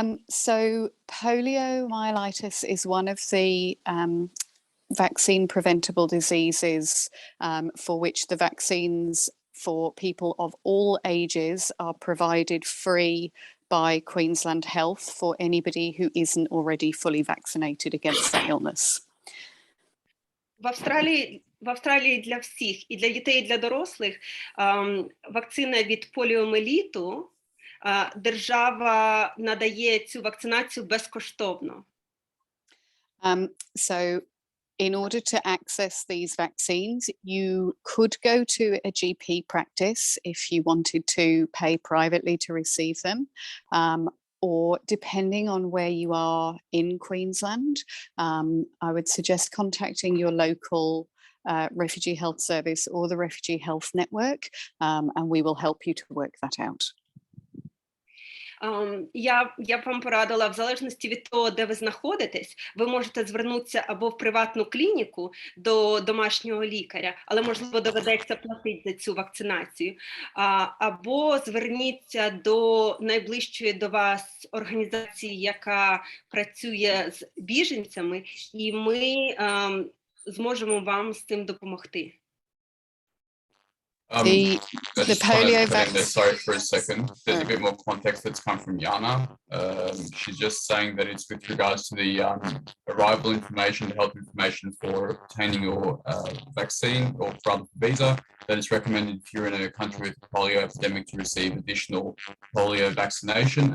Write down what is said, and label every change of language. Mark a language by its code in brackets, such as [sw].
[en] So poliomyelitis is one of the vaccine preventable diseases for which the vaccines for people of all ages are provided free by Queensland Health for anybody who isn't already fully vaccinated against that illness. [uk] В Австралії для всіх, і для дітей, і для дорослих, вакцина від поліомиеліту, держава надає цю вакцинацію безкоштовно. [en] So in order to access these vaccines, you could go to a GP practice if you wanted to pay privately to receive them. Or depending on where you are in Queensland, I would suggest contacting your local Refugee Health Service or the Refugee Health Network, and we will help you to work that out. [uk] Я б вам порадила, в залежності від того, де ви знаходитесь, ви можете звернутися або в приватну клініку до домашнього лікаря, але, можливо, доведеться платити за цю вакцинацію, або зверніться до найближчої до вас організації, яка працює з біженцями, і ми зможемо вам з цим допомогти. [en] The polio vaccine. Sorry for a second. There's a bit more context that's come from Yana. She's just saying that it's with regards to the arrival information, the health information for obtaining your vaccine or rather visa, that it's recommended if you're in a country with a polio epidemic to receive additional polio vaccination.